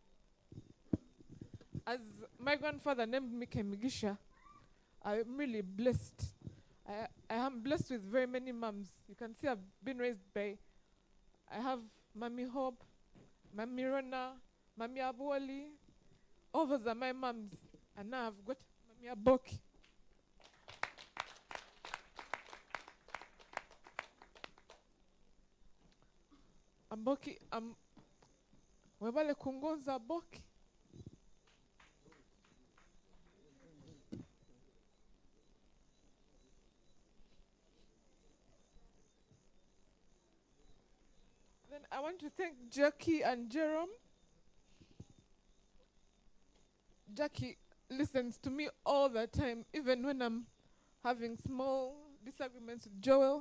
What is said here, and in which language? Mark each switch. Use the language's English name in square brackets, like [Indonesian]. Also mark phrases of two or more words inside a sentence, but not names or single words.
[English] As my grandfather named me Kemigisha, I'm really blessed. I am blessed with very many moms. You can see I've been raised by, I have Mommy Hope, Mommy Rona, Mommy Abuali. All those are my moms. And now I've got Mommy Aboki. [Tooro] Aboki, webale kungonza Aboki. [English] Then I want to thank Jackie and Jerome. Jackie listens to me all the time, even when I'm having small disagreements with Joel.